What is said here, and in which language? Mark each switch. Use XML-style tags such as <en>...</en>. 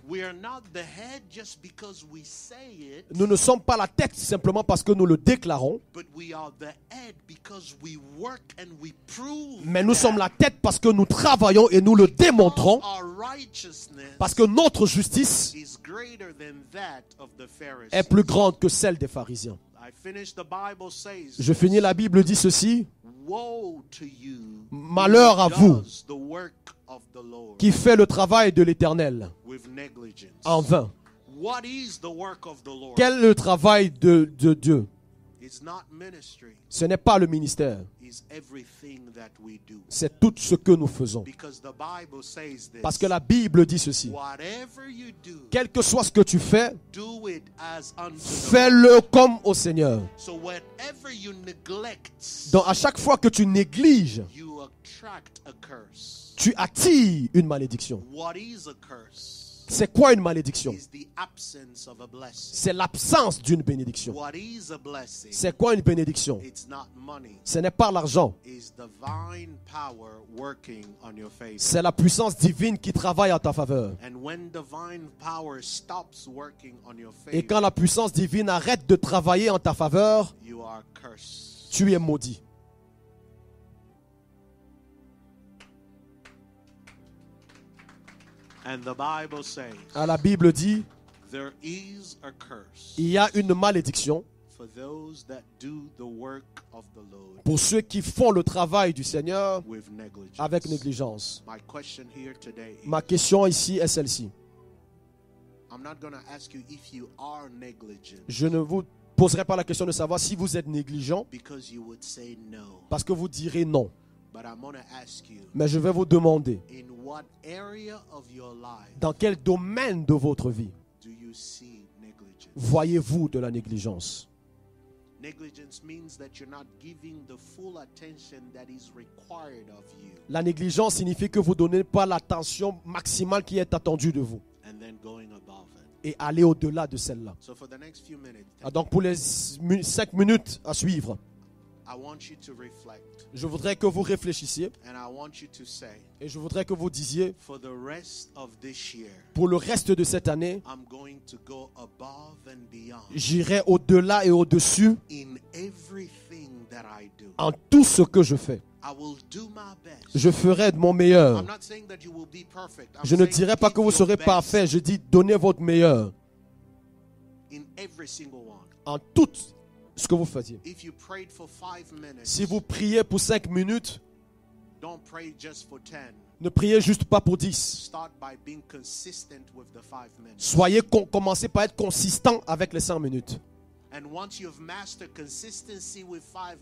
<en>We are not the head just because we say it.</en> <fr>Nous ne sommes pas la tête simplement parce que nous le déclarons.</fr> <en>But we are the head because we work and we prove.</en> <fr>Mais nous sommes la tête parce que nous travaillons et nous le démontrons.</fr> <en>Our righteousness</en> <fr>Parce que notre justice</fr> <en>is greater than that of the Pharisees.</en> <fr>est plus grande que celle des pharisiens.</fr> <en>I finish, the Bible says,</en> <fr>Je finis, la Bible dit ceci.</fr> <en>woe to you</en> <fr>Malheur à</fr> <en>who</en> <fr>vous</fr> <en>does the work of the Lord</en> <fr>qui fait le travail de l'Éternel</fr> <en>with negligence.</en> <fr>en vain.</fr> <en>What is the work of the Lord?</en> <fr>Quel est le travail de Dieu?</fr> <en>It's not ministry.</en> <fr>Ce n'est pas le ministère.</fr> <en>It's everything that we do.</en> <fr>C'est tout ce que nous faisons.</fr> <en>Because the Bible says this.</en> <fr>Parce que la Bible dit ceci.</fr> <en>Whatever you do,</en> <fr>Quel que soit ce que tu fais,</fr> <en>do it as unto the Lord.</en> <fr>fais-le comme au Seigneur.</fr> <en>So whatever you neglect,</en> <fr>Donc à chaque fois que tu négliges,</fr> <en>you attract a curse.</en> <fr>tu attires une malédiction.</fr> <en>What is a curse?</en> <fr>C'est quoi une malédiction?</fr> <en>Is the absence of a blessing.</en> <fr>C'est l'absence d'une bénédiction.</fr> <en>What is a blessing?</en> <fr>C'est quoi une bénédiction?</fr> <en>It's not money.</en> <fr>Ce n'est pas l'argent.</fr> <en>It's divine power working on your favor.</en> <fr>C'est la puissance divine qui travaille en ta faveur.</fr> <en>And when divine power stops working on your</en> <fr>Et</fr> <en>favor,</en> <fr>quand la puissance divine arrête de travailler en ta faveur,</fr> <en>you are cursed.</en> <fr>tu es maudit.</fr> <en>And the Bible says,</en> <fr>La Bible dit,</fr> <en>there is a curse</en> <fr>il y a une malédiction</fr> <en>for those that do the work of the Lord</en> <fr>pour ceux qui font le travail du Seigneur</fr> <en>with negligence.</en> <fr>avec négligence.</fr> <en>My question here today is,</en> <fr>Ma question ici est celle-ci.</fr> <en>I'm not going to ask you if you are negligent,</en> <fr>Je ne vous poserai pas la question de savoir si vous êtes négligent,</fr> <en>because you would say no.</en> <fr>parce que vous direz non.</fr> <en>But I'm going to ask you,</en> <fr>Mais je vais vous demander,</fr> <en>in what area of your life</en> <fr>dans quel domaine de votre vie</fr> <en>do you see negligence?</en> <fr>voyez-vous de la négligence?</fr> <en>Negligence means that you're not giving the full attention that is required of you,</en> <fr>La négligence signifie que vous ne donnez pas l'attention maximale qui est attendue de vous</fr> <en>and then going above it.</en> <fr>et aller au-delà de celle-là.</fr> <en>So for the next few minutes,</en> <fr>Donc pour les 5 minutes à suivre,</fr> <en>I want you to reflect,</en> <fr>je voudrais que vous réfléchissiez</fr> <en>and I want you to say,</en> <fr>et je voudrais que vous disiez,</fr> <en>for the rest of this year,</en> <fr>pour le reste de cette année,</fr> <en>I'm going to go above and beyond</en> <fr>j'irai au-delà et au-dessus</fr> <en>in everything that I do.</en> <fr>en tout ce que je fais.</fr> <en>I will do my best.</en> <fr>Je ferai de mon meilleur.</fr> <en>I'm not saying that you will be perfect. I'm</en> <fr>Je ne</fr> <en>saying</en> <fr>dirai pas</fr> <en>give</en> <fr>que vous</fr> <en>your</en> <fr>serez</fr> <en>best</en> <fr>parfait. Je dis donnez votre meilleur</fr> <en>in every single one.</en> <fr>en tout ce que vous faisiez.</fr> <en>If you prayed for 5 minutes,</en> <fr>Si vous priez pour 5 minutes,</fr> <en>don't pray just for 10.</en> <fr>ne priez juste pas pour 10.</fr> <en>Start by being consistent with the 5 minutes.</en> <fr>Commencez par être consistant avec les 5 minutes.</fr> <en>And once you've mastered consistency with 5</en>